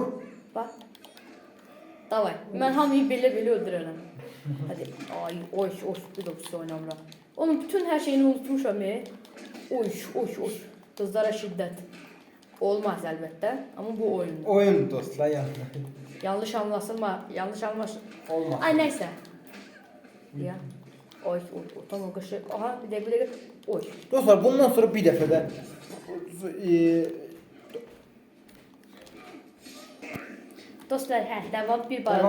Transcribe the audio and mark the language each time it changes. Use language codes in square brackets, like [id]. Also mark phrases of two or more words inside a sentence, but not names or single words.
[az] Bax. Davay. Mən hamıyı belə öldürərəm. Hadi. Ay, oy, bir də pis oynamıram. Onun bütün hər şeyini unutmuşam. Oy. Qızlara şiddət. Olmaz əlbəttə, amma bu oyundur. Oyun dostlar, yəni. Yanlış anlaşılma. Yanlış anlaşılma. Olmaz. [tr] Ay neyse. Ya. Oy, tamam kaşı. Aha bir dakika. Oy. [az] Dostlar bundan sonra bir dəfə də Dostlar, devam bir balaca